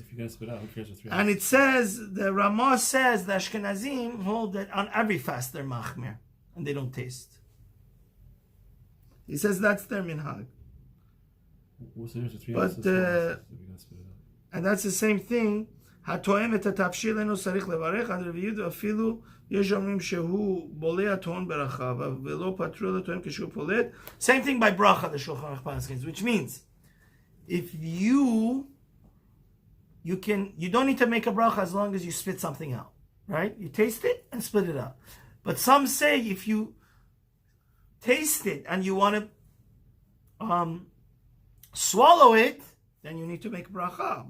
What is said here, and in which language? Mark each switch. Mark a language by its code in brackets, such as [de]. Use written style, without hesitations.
[en] If you guys spit out, who cares for 3 hours? And it says, the Ramah says, the Ashkenazim hold that on every fast they're machmir, and they don't taste. He says that's their minhag. What's the difference between 3 ounces and 4 ounces if you guys spit it out? And that's the same thing. [he] הטועם את התבשיל אינו צריך לברך עד רביעית, ואפילו יש אומרים שהוא בולע טעון ברכה, ולא פטרו לטועם כשהוא פולט. [en] Same thing by bracha, the Shulchan Aruch paskins, which means if you don't need to make a bracha as long as you spit something out, right? You taste it and spit it out. But some say if you taste it and you want to swallow it, then you need to make bracha.